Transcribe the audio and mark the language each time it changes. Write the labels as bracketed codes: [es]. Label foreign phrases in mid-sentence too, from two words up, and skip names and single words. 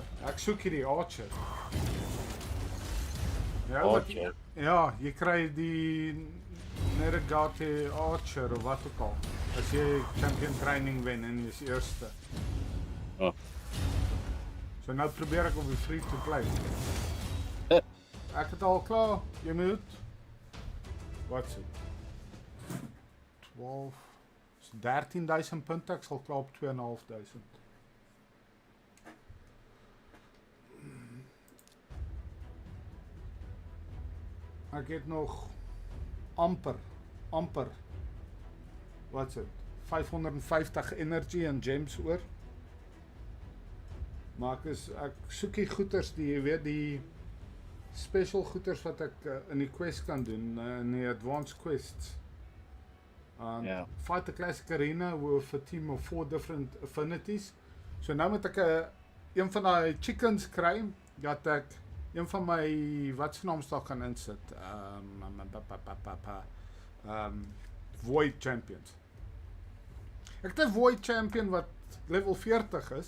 [af] Ek soek hierdie archer. Ja, Archer. ja, jy kry die Nergate archer of wat ook al. As jy [en] champion training [af] wen en jy is eerste. Oh. So nou probeer ek op die [en] free to play. [af] Ek het al klaar. Jy moet. Wat sê? 12. So 13,000 punte. Ek sal klaar op 2,500. Ek het nog amper. Wat is dit? 550 energy en gems oor. Maar ek soek die goeders die jy weet die special goeders wat ek in die quest kan doen, in die [en] advanced quests. [af] Ja. [en] Fight a classic arena with a team of 4 different affinities. [af] So nou moet ek een van die chickens kry dat ek een van my wat se naam staan kan insit. [en] Void champions. [af] Ek het 'n Void champion wat level 40 is.